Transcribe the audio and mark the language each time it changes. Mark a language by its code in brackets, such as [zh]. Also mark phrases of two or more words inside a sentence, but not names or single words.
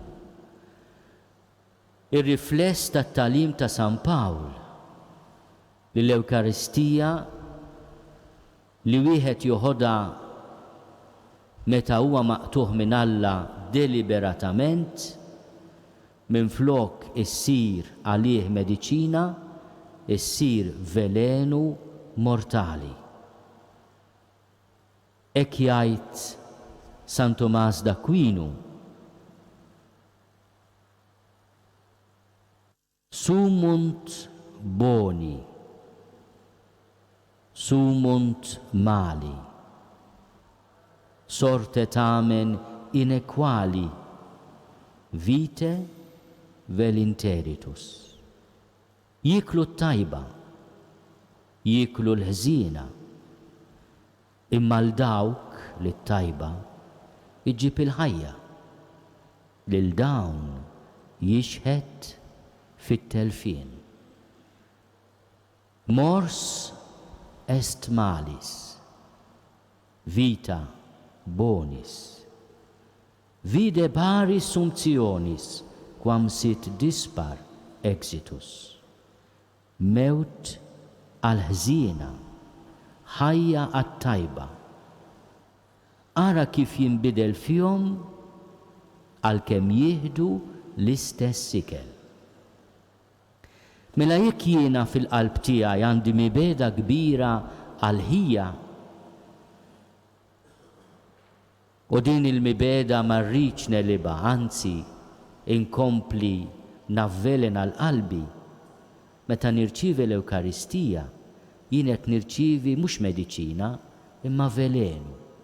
[mt] ir-rifless tat-tagħlim ta' San Pawl li l-Ewkaristija li wieħed joħodha meta huwa maqtuħ minn Alla deliberatament minflok issir għalih mediċina, issir velenu mortali. Hekk jgħid San Tomás d'Aquinu: [la] sumunt boni, sumunt mali, sorte tamen inequali, vite vel interitus. [mt] Jiklu t-tajba, jiklu l-ħżina, imma l-dawk li t-tajba iġib il-ħajja, lil dawn jixħed fit-telfien. [la] Mors est malis, vita bonis, vide paris sumptionis, quam sit dispar exitus. [mt] Mewt għal-ħżina, ħajja għat-tajba. Ara kif jinbidel fjom għal-kem jihdu l-istess sikel. Mela jekk jiena fil-qalb tiegħi għandi mibeda kbira għal-ħija u din il-mibeda ma rridx neliba, anzi inkompli navvelena l-qalbi, meta nirċivi l-Ewkaristija jien qed nirċivi mhux mediċina imma velenu.